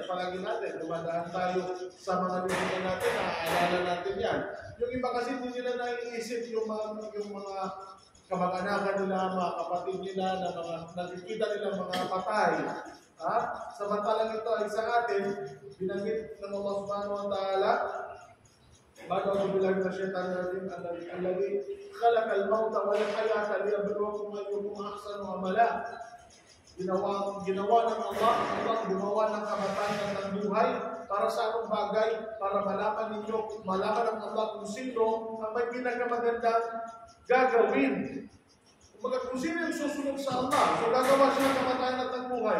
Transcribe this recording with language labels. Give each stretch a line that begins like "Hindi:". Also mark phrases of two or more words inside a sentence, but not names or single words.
Filipino: Palagi natin, dumadaan tayo sa mga bibigyan natin, naaalala natin yan. Yung iba kasi hindi nila naiisip yung mga kamag-anakan nila, mga kapatid nila, na mga nakikita nilang mga patay. Samantalang ito ay sa atin, binanggit ng Allah
Arabic: سبحانه وتعالى بعد بالله من الشيطان الرجيم الذي خلق الموت والحياة ليبلوكم أيكم أحسن عملا.
Filipino: Ginawa ng Allah gumawa ng kamatayan at ng buhay para sa anong bagay? Para malaman ninyo, malaman ng Allah kung sino ang may pinakamagandang gagawin. Kung sino yung susunod sa Allah, so gagawa siya ng kamatayan at ng buhay.